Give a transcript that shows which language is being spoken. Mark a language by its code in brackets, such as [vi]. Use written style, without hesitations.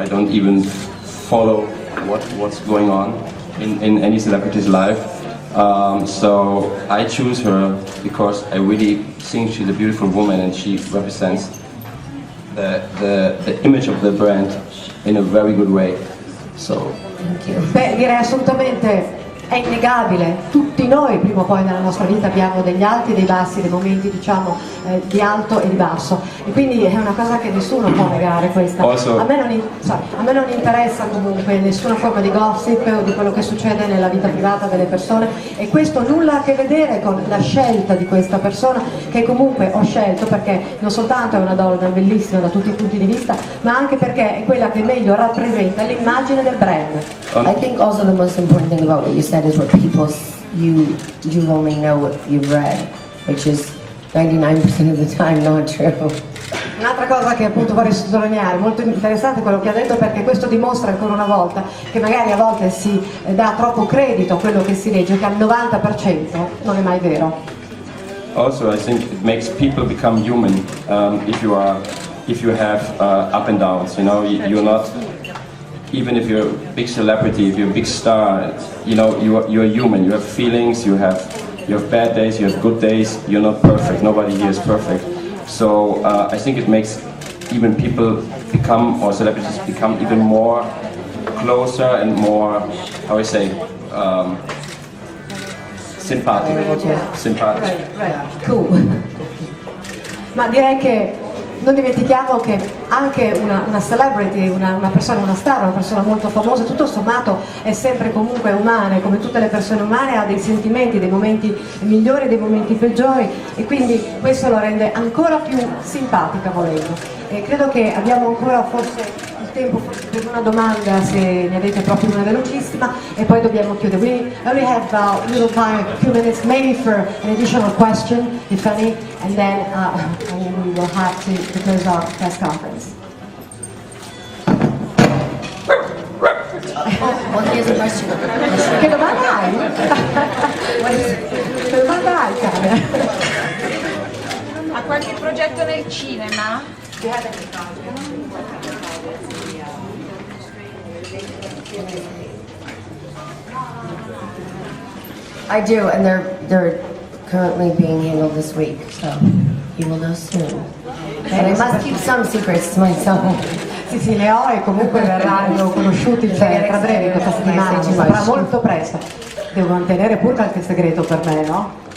[en] I don't even follow what's going on in any celebrity's life. So I choose her because I really think she's a beautiful woman, and she represents the image of the brand in a very good way. So. [it] Beh, direi assolutamente, è innegabile, tutti noi prima o poi nella nostra vita abbiamo degli alti e dei bassi, dei momenti diciamo di alto e di basso, e quindi è una cosa che nessuno può negare questa. A me non interessa comunque nessuna forma di gossip o di quello che succede nella vita privata delle persone, e questo nulla a che vedere con la scelta di questa persona, che comunque ho scelto perché non soltanto è una donna bellissima da tutti i punti di vista, ma anche perché è quella che meglio rappresenta l'immagine del brand. [en] I think also the most important thing about what you said is what you only know what you've read, which is 99% of the time not true. [it] Un'altra cosa che appunto vorrei sottolineare, molto interessante quello che ha detto, perché questo dimostra ancora una volta che magari a volte si dà troppo credito a quello che si legge, che al 90% non è mai vero. [en] Also, I think it makes people become human if you have up and downs. You're not. Even if you're a big celebrity, if you're a big star, you're human. You have feelings. You have bad days. You have good days. You're not perfect. Nobody here is perfect. So I think it makes even people become, or celebrities become, even more closer and more, how I say, simpatici. Cool. [it] Ma direi che non dimentichiamo che anche una celebrity, una persona, una star, una persona molto famosa, tutto sommato è sempre comunque umana, e come tutte le persone umane ha dei sentimenti, dei momenti migliori e dei momenti peggiori, e quindi questo lo rende ancora più simpatica, volendo. E credo che abbiamo ancora forse il tempo per una domanda, se ne avete proprio una velocissima, e poi dobbiamo chiudere. [en] We only have a little time, a few minutes maybe for an additional question, if any, and then we will have to close our press conference. Well, here's a question. [it] Che domanda hai? Che domanda hai, cara? Ha qualche progetto nel cinema? [en] I do, and they're currently being handled this week, so you will know soon. And I must keep some secrets to myself. [it] Sì, le ho, e comunque verranno conosciuti tra breve, questa settimana, ci sarà molto presto. Devo mantenere pure qualche segreto per me, no?